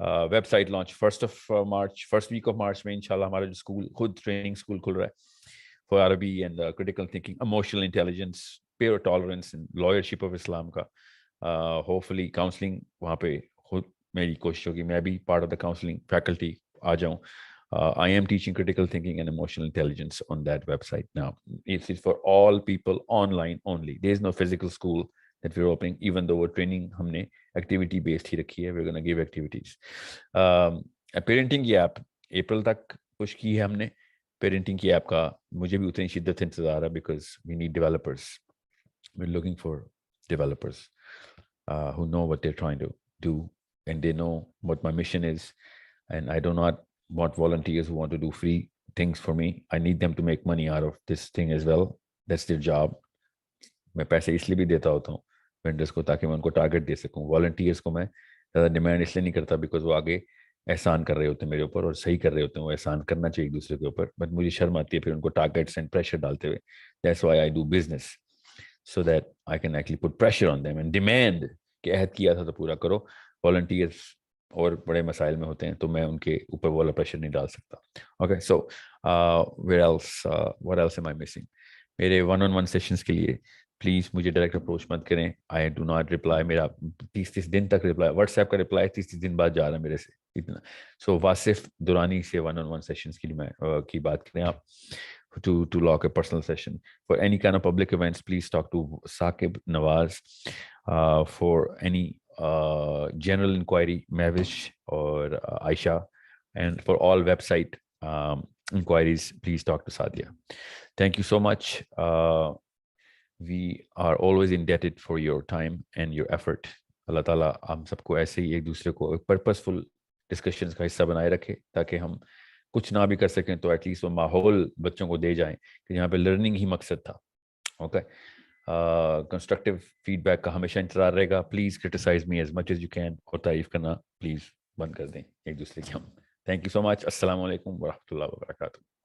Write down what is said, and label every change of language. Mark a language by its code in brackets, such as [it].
[en] Website launch first week of March [hi] में इंशाल्लाह. हमारा जो school खुद training school खुल रहा है [en] for Arabic and critical thinking, emotional intelligence, peer tolerance and lawyership of Islam का. [hi] Hopefully counseling वहाँ पे खुद मेरी कोशिश होगी मैं भी [en] part of the counseling faculty [hi] आ जाऊँ. [en] I am teaching critical thinking and emotional intelligence on that website now. It's for all people online only. There is no physical school that we're opening, even though we're training [hi] हमने activity based ही रखी है. [en] We're going to give activities. [hi] Parenting की app April तक push की है हमने. Parenting की app का मुझे भी उतनी शिद्दत इंतजार है [en] because we need developers. We're looking for developers who know what they're trying to do and they know what my mission is. And I do not want volunteers who want to do free things for me. I need them to make money out of this thing as well. That's their job. [hi] मैं पैसे इसलिए भी देता होता हूँ vendors को ताकि मैं उनको टारगेट दे सकूँ. वॉलंटियर्स को मैं ज़्यादा डिमांड इसलिए नहीं करता बिकॉज वो आगे एहसान कर रहे होते हैं मेरे ऊपर और सही कर रहे होते हैं. वो एहसान करना चाहिए एक दूसरे के ऊपर, बट मुझे शर्म आती है फिर उनको टारगेट्स एंड प्रेशर डालते हुए. [en] that's why I do business so that I can actually put pressure on them and demand [hi] कि अहद किया था तो पूरा करो. Volunteers और बड़े मसाइल में होते हैं तो मैं उनके ऊपर वाला प्रेशर नहीं डाल सकता. [en] Okay, so where else? What else am I missing? [hi] मेरे 1-on-1 सेशंस के लिए प्लीज मुझे डायरेक्ट अप्रोच मत करें. [en] I do not reply. [hi] मेरा 30 दिन तक रिप्लाई, व्हाट्सएप का रिप्लाई 30 दिन बाद जा रहा है मेरे से इतना. सो वासिफ दुरानी से 1-on-1 सेशंस के लिए की बात करें आप. [en] To lock a personal session for any kind of public events, please talk to Saqib Nawaz. For any general inquiry, Mavish or Aisha, and for all website inquiries, please talk to Sadia. Thank you so much. We are always indebted for your time and your effort. [hi] Allah Ta'ala हम सबको ऐसे ही एक दूसरे को purposeful discussions का हिस्सा बनाए रखे ताकि हम कुछ ना भी कर सकें तो एटलीस्ट वो माहौल बच्चों को दे जाएं कि यहाँ पे लर्निंग ही मकसद था. ओके, कंस्ट्रक्टिव फीडबैक का हमेशा इंतजार रहेगा. [en] please criticise me as much as you can [hi] और तारीफ करना प्लीज बंद कर दें एक दूसरे की हम. [en] Thank you so much. [hi] अस्सलाम वालेकुम व रहमतुल्लाहि व बरकातहू.